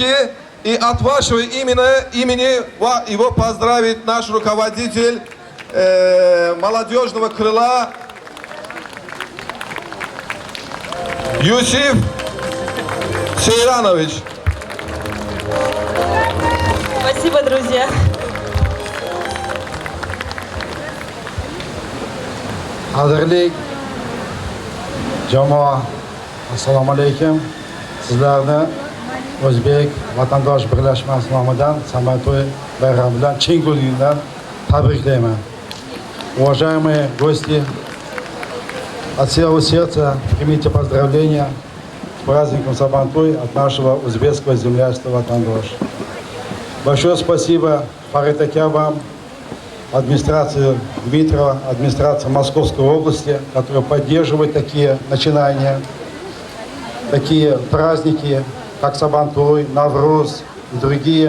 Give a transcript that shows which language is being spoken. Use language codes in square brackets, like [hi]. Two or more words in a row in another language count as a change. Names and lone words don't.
[ru] И от вашего имени его поздравит наш руководитель молодежного крыла Юсиф Сейранович. Спасибо, друзья. [uz] Qadrli jamoa, assalomu alaykum. Sizlarni O'zbek vatandosh birlashmasi nomidan Sabantuy bayrami bilan chin ko'ngildan tabriklayman. [ru] Уважаемые гости, от всего сердца примите поздравления с праздником Сабантуй от нашего узбекского землячества Ватандош. Большое спасибо Фарид Аке вам, администрации Дмитрова, администрации Московской области, которая поддерживает такие начинания, такие праздники, как Сабантуй, Навруз и другие.